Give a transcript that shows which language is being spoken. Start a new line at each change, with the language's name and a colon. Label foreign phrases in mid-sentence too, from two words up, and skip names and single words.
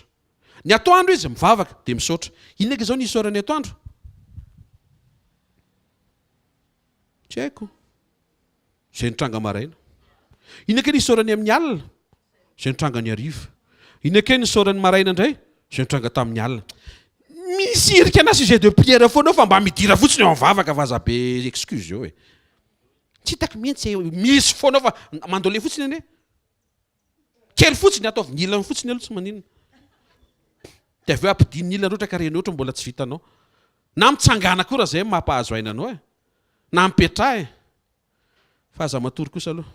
Malagasy: Ny atoandro izy mivavaka dia misaotra. Inona zao ny isaorany atoandro? Tsy haiko. Zay nitranga maraina. Inona ke ny isaorany amin'ny alina? Zay nitranga ny hariva. Inona ke ny isaorany maraina indray? Zay nitranga tamin'ny alina. Misy irika anazy
French: sujet de prière
Malagasy: foana fa mba midira fotsiny eo mivavaka vazabe excuse eo. Tsy hitako mihitsy misy foana fa mandole fotsiny ane. Kely fotsiny ataovy ny ilany fotsiny aloha tsy maninona. Dia avy eo ampidiny ny ilany ohatra ka reny ohatra mbola tsy vitanao. Na mitsangana koa raha zay mampahazo aina anao na mipetraha fa aza matory kosa aloha.